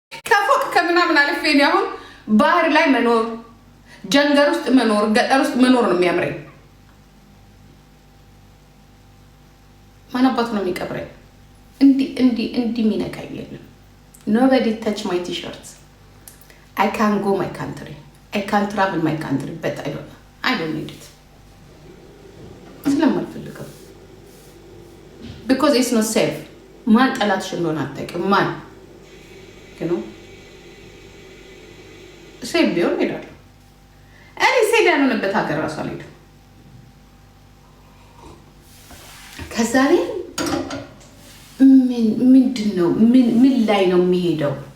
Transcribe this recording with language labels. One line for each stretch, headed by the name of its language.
Amharic: ከፎቅ ከምናምን አልፌ ነው አሁን ባህር ላይ መኖር፣ ጀንገር ውስጥ መኖር፣ ገጠር ውስጥ መኖር ነው የሚያምረኝ። ማን አባቱ ነው የሚቀብረኝ? እንዲ የሚነካኝ የለም።
English: Nobody touch my t-shirts. I can't go my country. I can't travel my country, but I don't need it.
Amharic: ስለማልፈልገው
English: because it's not safe.
Amharic: ማን ጠላትሽ እንደሆነ አታውቂም። ማን ግን ሴፍ ቢሆን ሄዳለሁ። እኔ ሴት ያልሆነበት ሀገር ራሱ አልሄድም። ከዛ ላይ ምንድን ነው ምን ላይ ነው የሚሄደው?